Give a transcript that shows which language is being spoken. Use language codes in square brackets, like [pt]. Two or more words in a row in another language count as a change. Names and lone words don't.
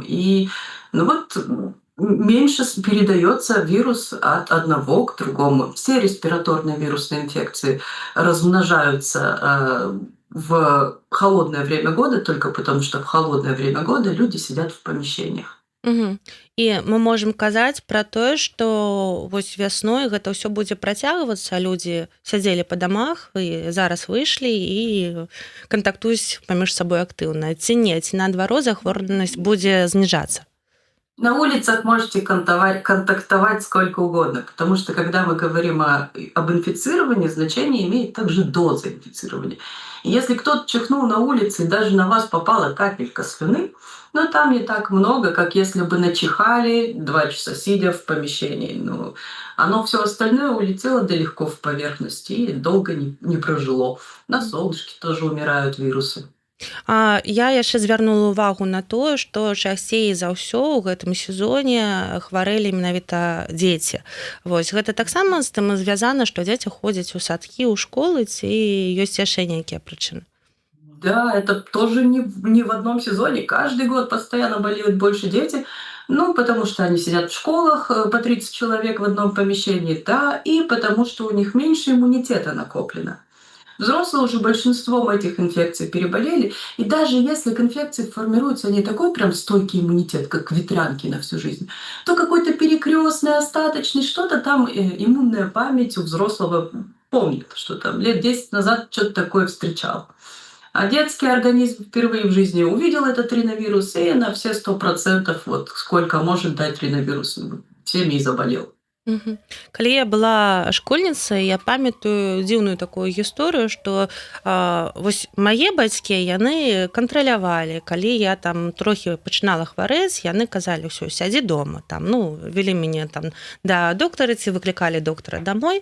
[ru] И меньше передается вирус от одного к другому. Все респираторные вирусные инфекции размножаются в холодное время года, только потому что в холодное время года люди сидят в помещениях. [be] І мы можам казаць пра тое, што вось вясной гэта ўсё будзе працягвацца, людзі сядзелі па дамах і зараз выйшлі і кантактуюць паміж сабой актыўна. Ці не, ці наадварот захворванасць будзе зніжацца? [ru] На улицах можете контактовать сколько угодно, потому что когда мы говорим об инфицировании, значение имеет также доза инфицирования. И если кто-то чихнул на улице, и даже на вас попала капелька слюны, там не так много, как если бы начихали 2 часа сидя в помещении. Оно все остальное улетело далеко в поверхность и долго не прожило. На солнышке тоже умирают вирусы. [be] Я яшчэ звярнула ўвагу на тое, што часцей за ўсё ў гэтым сезоне хварэлі менавіта дзеці. Вось гэта таксама з тым звязана, што дзеці ходзяць у садкі, у школы, ці ёсць яшчэ нейкія прычыны? [ru] Да, это тоже не в одном сезоне. Каждый год постоянно болеют больше дети, потому что они сидят в школах по 30 человек в одном помещении, да, и потому что у них меньше иммунитета накоплено. Взрослые уже большинством этих инфекций переболели, и даже если к инфекции формируется не такой прям стойкий иммунитет, как ветрянки на всю жизнь, то какой-то перекрестный, остаточный, что-то там иммунная память у взрослого помнит, что там лет 10 назад что-то такое встречал. А детский организм впервые в жизни увидел этот риновирус и на все 100%, вот сколько может дать риновирус, всеми и заболел. Мгм. [be] Калі я была школьніцай, я памятаю дзіўную такую гісторыю, што вось мае бацькі яны кантралявалі, калі я там трохі пачынала хварэць, яны казалі: ўсё, сядзі дома там, ну, вялі мяне там да доктара ці выклікалі доктара дамой.